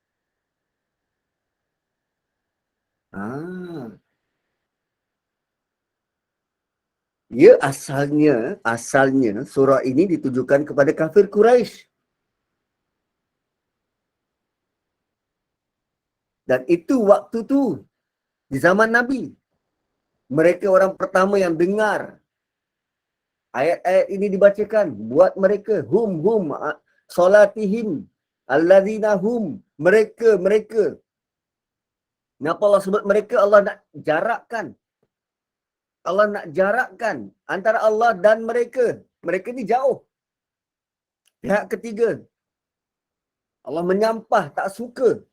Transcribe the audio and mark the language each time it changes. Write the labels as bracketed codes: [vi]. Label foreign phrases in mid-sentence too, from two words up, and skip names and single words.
[ms] Ya, asalnya surah ini ditujukan kepada kafir Quraisy. Dan itu waktu tu, di zaman Nabi. Mereka orang pertama yang dengar ayat-ayat ini dibacakan. Buat mereka, [ar] هم، صلاتهم، الذين هم, [ms] mereka. Kenapa Allah sebut mereka? Allah nak jarakkan. Allah nak jarakkan antara Allah dan mereka. Mereka ni jauh. Pihak ketiga. Allah menyampah, tak suka.